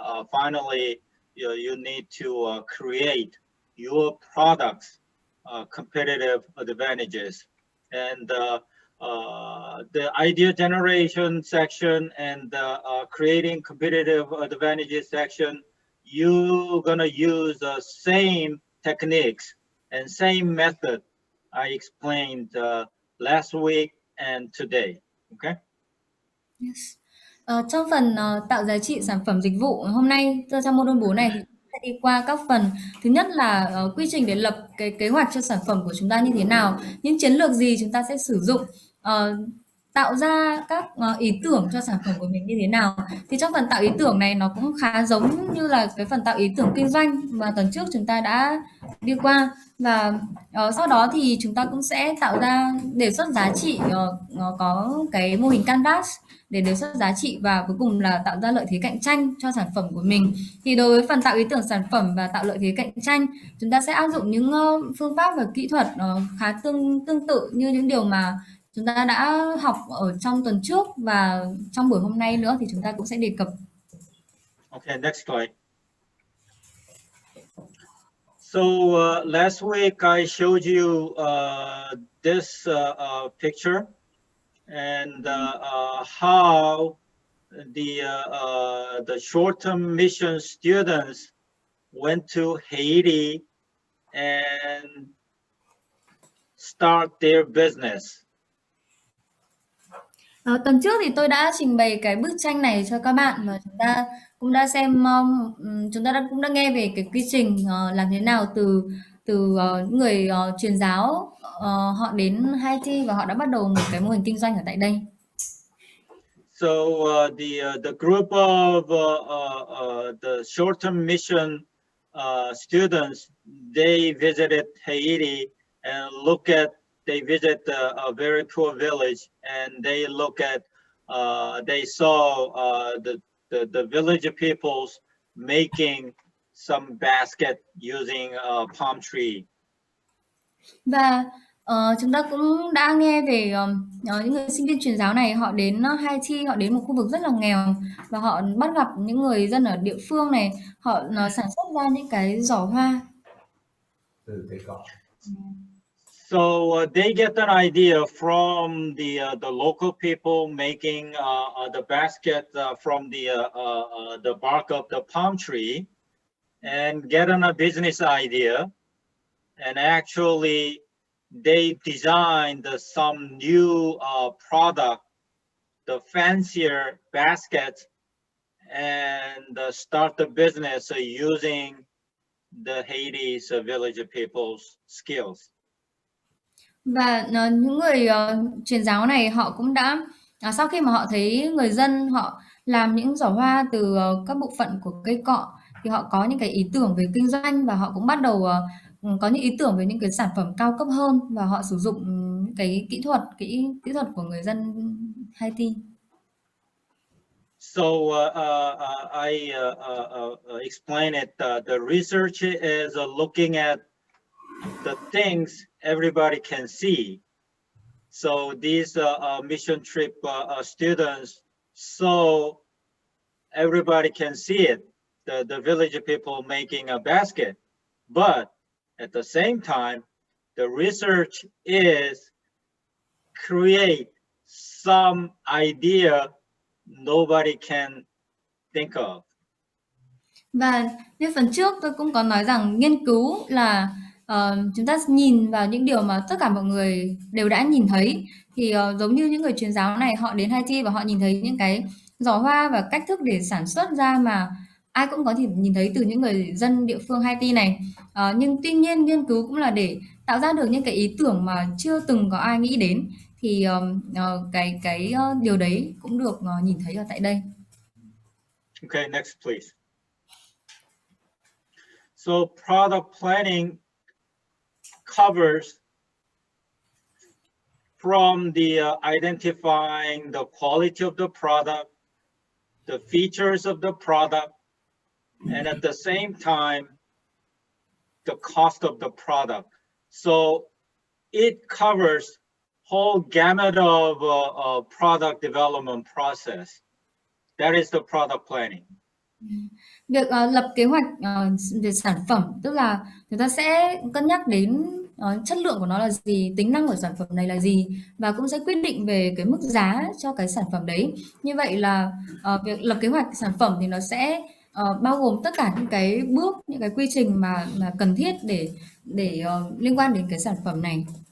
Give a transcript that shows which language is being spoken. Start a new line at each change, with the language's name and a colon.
English: finally you need to create your products competitive advantages, and the idea generation section and creating competitive advantages section, you're gonna use the same techniques and same method I explained last week and today. Okay. Yes.
Vietnamese: Trong phần tạo giá trị sản phẩm dịch vụ hôm nay, trong module 4 này thì sẽ đi qua các phần. Thứ nhất là quy trình để lập cái kế hoạch cho sản phẩm của chúng ta như thế nào, những chiến lược gì chúng ta sẽ sử dụng, tạo ra các ý tưởng cho sản phẩm của mình như thế nào. Thì trong phần tạo ý tưởng này nó cũng khá giống như là cái phần tạo ý tưởng kinh doanh mà tuần trước chúng ta đã đi qua. Và sau đó thì chúng ta cũng sẽ tạo ra đề xuất giá trị, có cái mô hình canvas để đề xuất giá trị, và cuối cùng là tạo ra lợi thế cạnh tranh cho sản phẩm của mình. Thì đối với phần tạo ý tưởng sản phẩm và tạo lợi thế cạnh tranh, chúng ta sẽ áp dụng những phương pháp và kỹ thuật khá tương tự như những điều mà chúng ta đã học ở trong tuần trước, và trong buổi hôm nay nữa thì chúng ta cũng sẽ đề cập.
English: Okay, next slide. So last week I showed you this picture and how the short-term mission students went to Haiti and start their business.
Vietnamese: Tuần trước thì tôi đã trình bày cái bức tranh này cho các bạn và chúng ta cũng đã xem chúng ta cũng đã nghe về cái quy trình làm thế nào từ những người truyền giáo họ đến Haiti và họ đã bắt đầu một cái mô hình kinh doanh ở tại đây.
English: So the group of the short-term mission students, they visited Haiti and they visit a very poor village, and they look at they saw the village peoples making some basket using a palm tree.
Vietnamese: Và chúng ta cũng đã nghe về những người sinh viên truyền giáo này, họ đến Haiti, họ đến một khu vực rất là nghèo và họ bắt gặp những người dân ở địa phương này, họ sản xuất ra những cái giỏ hoa. Từ cây cọ.
English: So they get an idea from the local people making the basket from the bark of the palm tree, and get a business idea, and actually they designed some new product, the fancier baskets, and start the business using the Haiti's village people's skills.
Vietnamese: Và những người truyền giáo này họ cũng đã sau khi mà họ thấy người dân họ làm những giỏ hoa từ các bộ phận của cây cọ thì họ có những cái ý tưởng về kinh doanh và họ cũng bắt đầu có những ý tưởng về những cái sản phẩm cao cấp hơn và họ sử dụng cái kỹ thuật của người dân Haiti.
English: So I explain it. The research is looking at the things everybody can see. So these mission trip students, so everybody can see it, the village people making a basket. But at the same time, the research is create some idea nobody can think of.
Vietnamese: Và như phần trước tôi cũng có nói rằng nghiên cứu là chúng ta nhìn vào những điều mà tất cả mọi người đều đã nhìn thấy, thì giống như những người truyền giáo này họ đến Haiti và họ nhìn thấy những cái giỏ hoa và cách thức để sản xuất ra mà ai cũng có thể nhìn thấy từ những người dân địa phương Haiti này. Nhưng tuy nhiên nghiên cứu cũng là để tạo ra được những cái ý tưởng mà chưa từng có ai nghĩ đến, thì cái điều đấy cũng được nhìn thấy ở tại đây.
English: Okay, next please. So product planning covers from the identifying the quality of the product, the features of the product, and at the same time, the cost of the product. So it covers whole gamut of product development process. That is the product planning.
Vietnamese: Việc lập kế hoạch về sản phẩm, tức là chúng ta sẽ cân nhắc đến chất lượng của nó là gì, tính năng của sản phẩm này là gì, và cũng sẽ quyết định về cái mức giá cho cái sản phẩm đấy. Như vậy là việc lập kế hoạch sản phẩm thì nó sẽ bao gồm tất cả những cái bước, những cái quy trình mà cần thiết để liên quan đến cái sản phẩm này.